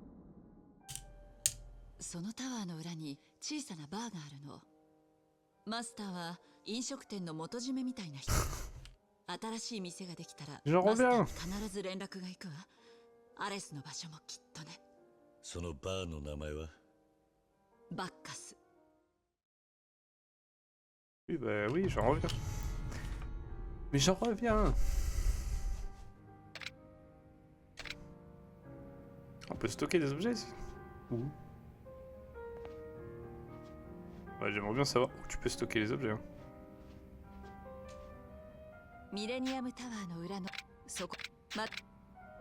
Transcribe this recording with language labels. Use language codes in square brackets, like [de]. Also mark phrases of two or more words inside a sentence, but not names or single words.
[ja] そのタワーの裏に小さなバーがあるの。マスターは飲食店の元締めみたいな人。新しい店ができたら [fr] J'en [ja] マスター [fr] reviens. [ja] に必ず連絡が行くわ。アレスの場所もきっとね。そのバーの名前は？バッカス。 [fr] Oui, bah oui, j'en reviens. Mais j'en reviens. On peut stocker des objets ici. Où? Ouais, j'aimerais bien savoir où tu peux stocker les objets. Hein. [ja] ミレニアムタワーの裏のそこ。